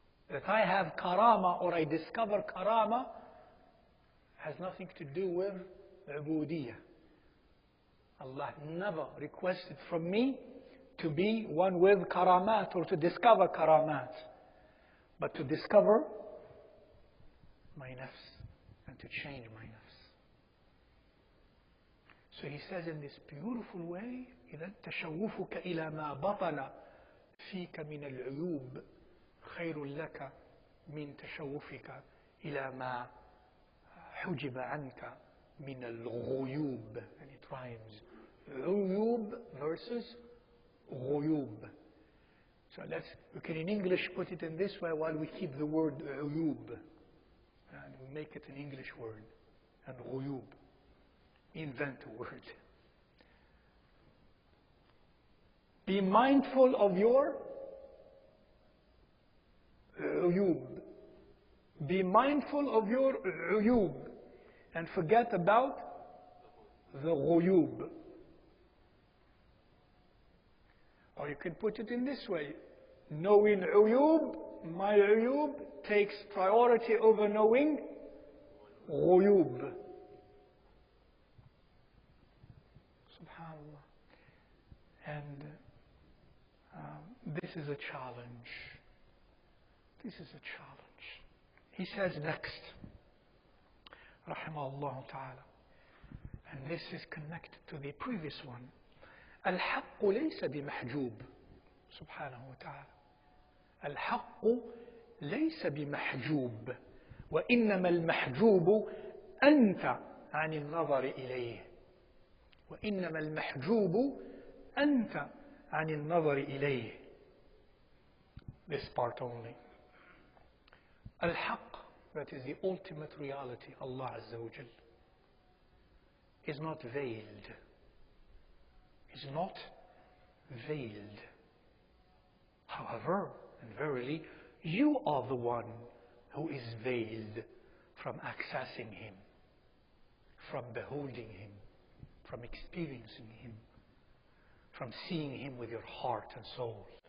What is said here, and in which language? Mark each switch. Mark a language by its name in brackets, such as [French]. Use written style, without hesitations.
[English] That I have karama or I discover karama has nothing to do with ubudiyah. Allah never requested from me to be one with karamat or to discover karamat, but to discover my nafs and to change my nafs. So he says in this beautiful way, [Arabic] إذا تشوفك إلى ما بطن فيك من العيوب خير لك من تشوفك إلى ما حجب عنك من الغيوب. [English] And it rhymes. [Arabic] عيوب versus غيوب. [English] So we can in English put it in this way while we keep the word عيوب. And we make it an English word. And غيوب. Invent a word. Be mindful of your uyub. Be mindful of your uyub. And forget about the ghuyub. Or you can put it in this way. Knowing uyub, my uyub, takes priority over knowing ghuyub. Subhanallah. And this is a challenge. This is a challenge. He says next, rahimahullah ta'ala, and this is connected to the previous one. [Arabic] الحق ليس بمحجوب سبحانه وتعالى. الحق ليس بمحجوب وإنما المحجوب أنت عن النظر إليه. وإنما المحجوب أنت عن النظر إليه. [English] This part only. الحق, that is the ultimate reality, Allah Azza wa Jal, is not veiled. Is not veiled. However, and verily, you are the one who is veiled from accessing Him, from beholding Him, from experiencing Him, from seeing Him with your heart and soul.